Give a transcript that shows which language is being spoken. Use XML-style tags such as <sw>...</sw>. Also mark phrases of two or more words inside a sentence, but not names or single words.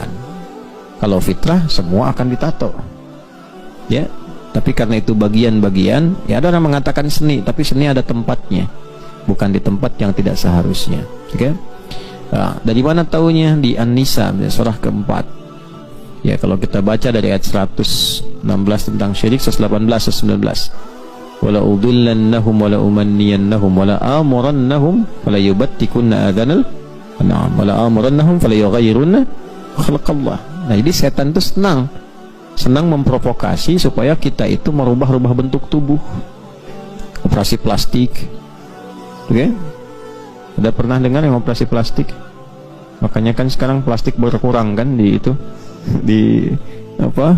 <id>Kalau fitrah semua akan ditato. Ya, tapi karena itu bagian-bagian, ya ada orang mengatakan seni, tapi seni ada tempatnya, bukan di tempat yang tidak seharusnya. Oke? Nah, dari mana taunya? Di An-Nisa, surah keempat. Ya, kalau kita baca dari ayat 116 tentang syirik, 118, 119.</id> <ar>ولأضلنهم ولأمنينهم ولآمرنهم فليبتكن آذان الأنعام ولآمرنهم فليغيرن خلق الله.</ar> <id>Nah, jadi setan itu senang memprovokasi supaya kita itu merubah-rubah bentuk tubuh. Operasi plastik. Oke? Udah pernah dengar yang operasi plastik? Makanya kan sekarang plastik berkurang kan di itu, di apa?</id>